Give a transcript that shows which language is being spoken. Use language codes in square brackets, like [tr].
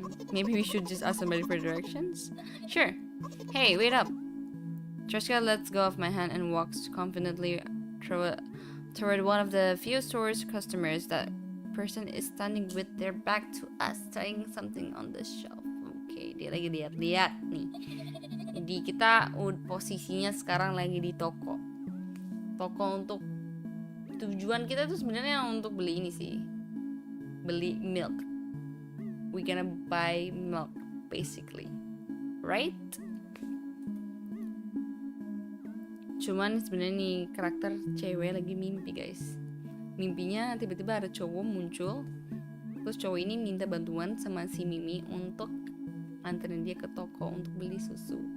[en] Maybe we should just ask somebody for directions? Sure. Hey, wait up. Tresca lets go of my hand and walks confidently toward one of the few store's customers. That person is standing with their back to us, trying something on the shelf. [id] Okay, dia lagi lihat-lihat nih. Jadi kita posisinya sekarang lagi di toko. Toko untuk tujuan kita tuh sebenarnya untuk beli ini sih. Beli milk. [en] We gonna buy milk basically. Right? [id] Cuman sebenarnya nih karakter cewek lagi mimpi, guys. Mimpinya tiba-tiba ada cowok muncul. Terus cowok ini minta bantuan sama si Mimi untuk anterin dia ke toko untuk beli susu.